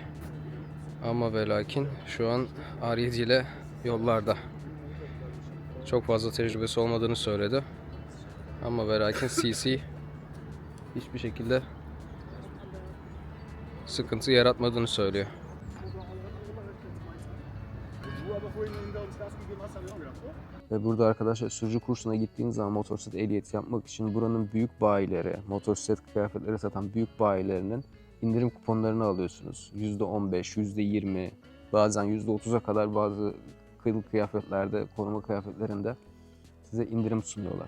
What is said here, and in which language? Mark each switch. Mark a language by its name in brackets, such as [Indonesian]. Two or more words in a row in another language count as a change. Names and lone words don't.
[Turkish] Ama ve lakin şu an R7 ile yollarda. Çok fazla tecrübesi olmadığını söyledi. Ama ve lakin CC hiçbir şekilde sıkıntı yaratmadığını söylüyor. [German] du aber vorhin hinter uns Gas gegeben hast, habe ich auch gedacht, oh. [Turkish] Ve burada arkadaşlar sürücü kursuna gittiğiniz zaman motosiklet ehliyeti yapmak için buranın büyük bayileri, motosiklet kıyafetleri satan büyük bayilerinin indirim kuponlarını alıyorsunuz. %15, %20, bazen %30'a kadar bazı kılık kıyafetlerde, koruma kıyafetlerinde size indirim sunuyorlar.